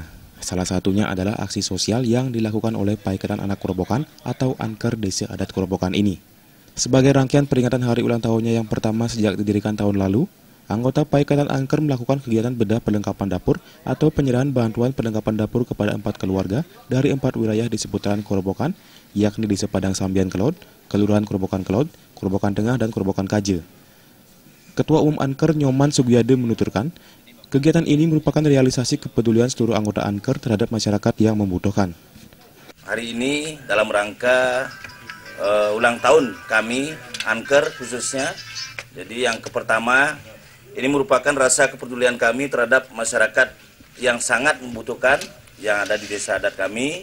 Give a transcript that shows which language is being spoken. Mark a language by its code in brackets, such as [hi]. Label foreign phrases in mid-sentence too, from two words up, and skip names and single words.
[id] Salah satunya adalah aksi sosial yang dilakukan oleh Paikatan Anak Kerobokan atau Anker Desa Adat Kerobokan ini. Sebagai rangkaian peringatan hari ulang tahunnya yang pertama sejak didirikan tahun lalu, anggota Paikatan Anker melakukan kegiatan bedah perlengkapan dapur atau penyerahan bantuan perlengkapan dapur kepada 4 keluarga dari 4 wilayah di seputaran Kerobokan, yakni di Sepadang Sambian Kelod, Kelurahan Kerobokan Kelod, Kerobokan Tengah, dan Kerobokan Kaje. Ketua Umum Anker Nyoman Sugiyade menuturkan, kegiatan ini merupakan realisasi kepedulian seluruh anggota Anker terhadap masyarakat yang membutuhkan. Hari ini dalam rangka ulang tahun kami, Anker khususnya. Jadi yang pertama, ini merupakan rasa kepedulian kami terhadap masyarakat yang sangat membutuhkan yang ada di desa adat kami.